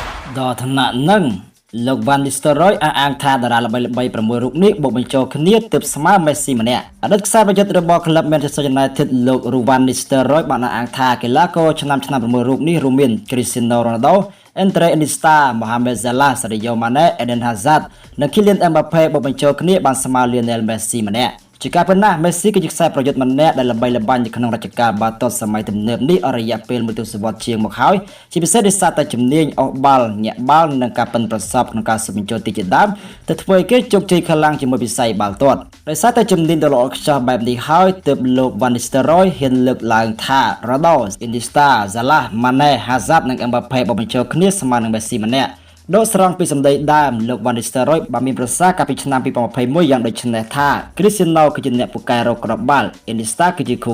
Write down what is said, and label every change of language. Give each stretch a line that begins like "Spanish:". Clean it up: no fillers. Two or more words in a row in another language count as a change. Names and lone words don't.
Khmer: ដល់ឋានៈនឹងលោកវ៉ាន់នីស្ទរ៉ុយអះអាងថាតារាល្បីៗ6រូបនេះបូកបញ្ចូលគ្នាទើបស្មើមេស៊ីម្នាក់អតីតខ្សែប្រ យុទ្ធរបស់ក្លឹប Manchester United លោក Ruvan Nistelrooy បានអះអាងថាកីឡាករឆ្នាំ6រូបនេះរួមមាន Cristiano Ronaldo, Andre Iniesta, Mohamed Salah, Sadio Mane, Eden Hazard និង Kylian Mbappe បូកបញ្ចូលគ្នាបានស្មើ Lionel Messi ម្នាក់ជាការពិតណាស់ Messi គឺជាខ្សែប្រយុទ្ធម្នាក់ដែលល្បីល្បាញនៅក្នុងរជ្ជកាលបាល់ទាត់សម័យទំនើបនេះអស់រយៈពេលមួយទសវត្សរ៍ជាងមកហើយជាពិសេសដោយសារតែជំនាញអស់បាល់ញាក់បាល់និង ការប៉ិនប្រសប់ក្នុងការស៊ើបបញ្ចូលទីជាដើមទៅធ្វើឲ្យគេជោគជ័យខ្លាំងជាមួយវិស័យបាល់ទាត់ដោយសារតែជំនាញដ៏ល្អឥតខ្ចោះបែបនេះហើយទើបលោក Van Nistelrooy ហ៊ានលើកឡើងថា Ronaldo, Iniesta, Salah, Mane, Hazard និង Mbappe បូកបញ្ចូលគ្នាស្មើនឹង Messi ម្នាក់ដកស្រង់ពីសម្ដីដើមលោក Van Nistelrooy បានមានប្រសាសន៍កាលពីឆ្នាំ2021យ៉ាងដូចនេះថា Cristiano គឺជាអ្នកពូកែរកគ្រាប់បាល់ Iniesta គឺជាគូ